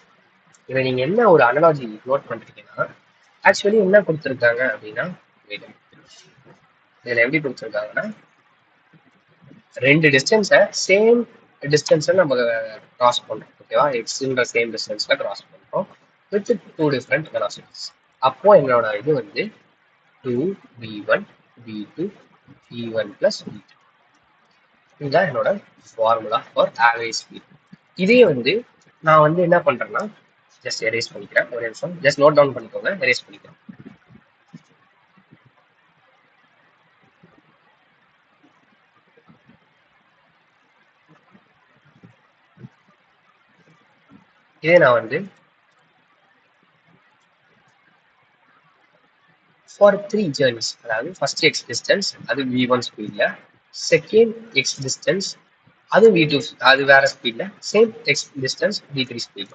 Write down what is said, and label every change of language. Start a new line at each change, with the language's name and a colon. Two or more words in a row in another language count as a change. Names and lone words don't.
Tamil: இதை நீங்கள் என்ன ஒரு
English: analogy note
Tamil: பண்ணுறீங்கன்னா, ஆக்சுவலி என்ன கொடுத்துருக்காங்க அப்படின்னா, இதில் எப்படி கொடுத்துருக்காங்கன்னா, ரெண்டு
English: distance same distance
Tamil: நம்ம கிராஸ் பண்ணுறோம். ஓகேவா, எக்ஸ்ன்ற
English: same distance cross
Tamil: பண்ணுறோம்
English: with 2 different velocities.
Tamil: அப்போ என்னோட இது வந்து 2v1 v2 v1 plus v2. இதுதான் என்னோட
English: formula for average speed.
Tamil: இதே வந்து நான் வந்து என்ன பண்றேன்னா
English: just erase
Tamil: பண்ணிக்கிறேன், ஒரு நிமிஷம்
English: just note down
Tamil: பண்ணிக்கோங்க, எரேஸ் பண்ணிக்கிறேன். இதே நான் வந்து
English: for 3 journeys,
Tamil: அதாவது
English: first x distance
Tamil: அது v1 ஸ்பீட்ல,
English: second x distance
Tamil: அது v2 அது வேற ஸ்பீட்ல,
English: same x distance v3 speed.